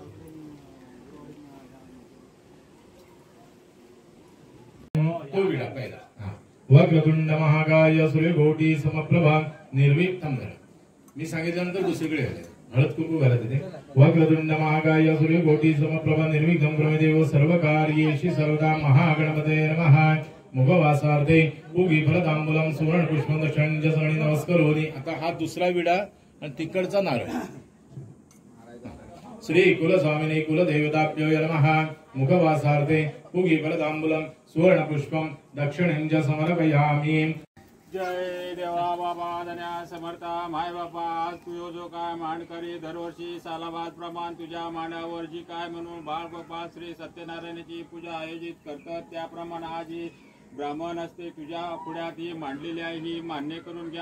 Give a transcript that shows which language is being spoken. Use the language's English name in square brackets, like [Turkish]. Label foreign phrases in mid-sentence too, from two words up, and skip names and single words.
[Marathi] तो विडा पहिला [Sanskrit] वक्रतुंड महाकाय सूर्यकोटी समप्रभा निर्विघ्नं धर। [Marathi] मी सांगितल्यानंतर दुसरीकडे हळद कुंकू घालत तिथे [Sanskrit] वक्रतुंड महाकाय सूर्यकोटी समप्रभा निर्विघ्नं प्रमेदेव सर्वकार्येषु सर्वदा महागणपते नमः। मुखवासार्थे उगी फलतांबूलम सुवर्ण पुष्पं दक्षिणजसणी नमस्करोनी। [Marathi] आता हा दुसरा विडा आणि तिकडचा नारळ। [Sanskrit] श्री कुलस्वामिने कुलदेवताभ्यो नमः। मुखवासार्थे उगी फलतांबूलम सुवर्ण पुष्पं दक्षिणं समर्पयामि। [Marathi] जय देवा बाबा धन्या समर्था माय बापा आज तुझो जो काय मांडकरी दरवर्षी सालाबाद प्रमाण तुझ्या मांडावर जी काय म्हणून बाळ बापा श्री सत्यनारायणाची पूजा आयोजित करतात त्याप्रमाणे आज ही ब्राह्मण असते तुझ्या पुढ्यात ही मांडलेली आहे ही मान्य करून घ्या।